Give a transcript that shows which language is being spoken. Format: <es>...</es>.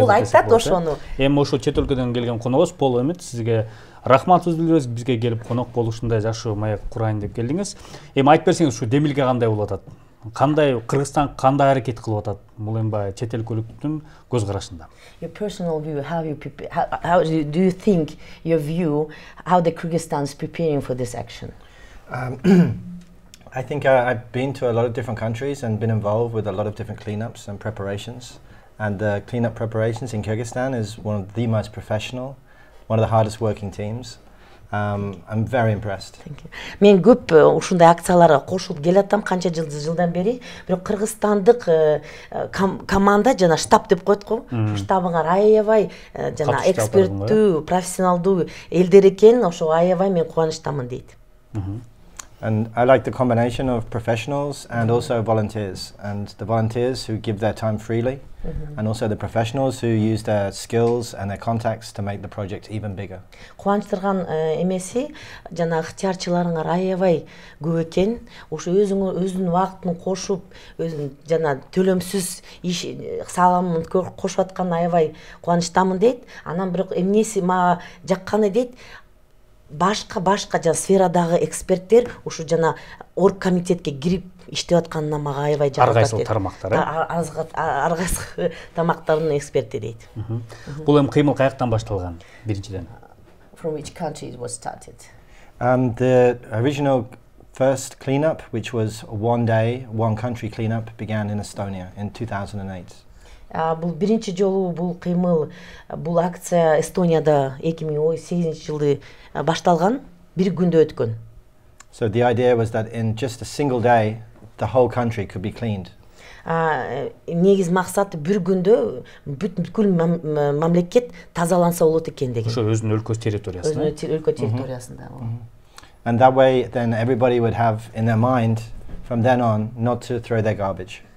<ky>Пол айтат ошону. Эми ошо чет өлкөдөн келген коногубуз Пол Эмет, сизге рахматыбызды билдиребиз, бизге келип конок болуп ушундай жакшы маек курайын деп келдиңиз. Эми айтып берсеңиз, ушу демилге кандай болуп атат? Кандай Кыргызстан кандай аракет кылып атат? Бул эми баягы чет өлкөлүктүн көз карашында.</ky> <en>Your personal view, how do you think your view how the Kyrgyzstan is preparing for this action? I think I've been to a lot of different countries and been involved with a lot of different cleanups and preparations. And the cleanup preparations in Kyrgyzstan is one of the most professional, one of the hardest working teams. I'm very impressed. Thank you.</en> <ky>Мен көп ушундай акцияларга кошулуп келатам канча жылдан бери. Бирок кыргызстандык команда жана штаб деп коет го. Штабыңар аябай жана эксперттүү, профессионалдуу элдер экен. Ошо аябай мен кубанычтамын дейт.</ky> <en>And I like the combination of professionals and also volunteers. And the volunteers who give their time freely, and also the professionals who use their skills and their contacts to make the project even bigger.</en> <ky>Кубанычтырган эмеси, жана ыктыярчыларыңар аябай көп экен. Ошо өзүнүн убактын кошуп, өзүн жана төлөмсүз иш саламын кошуп аткан аябай кубанычтамын дейт. Анан бирок эмнеси мага жакканы дейт, башка жана сферадагы эксперттер ушу жана оргкомитетке кирип иштеп атканына мага аябай жаккан. Ар кайсы тармактар, ар кайсы тармактардын эксперти дейт. Бул эми кыймыл каяктан башталган биринчиден?</ky> <en>From which country it was started? The original first cleanup, which was a one-day, one-country cleanup, began in Estonia in 2008.</en> <ky>Бул биринчи жолу бул кыймыл, бул акция Эстонияда 2018-жылы башталган, бир күндө өткөн.</ky> <en>So the idea was that in just a single day, the whole country could be cleaned.</en> <ky>Негиз максаты бир күндө бүткүл мамлекет тазаланса болот экен деген. Ошо өзүнүн өлкө территориясында. Өзүнүн өлкө территориясында.</ky> <en>And that way then everybody would have in their mind from then on not to throw their garbage.</en>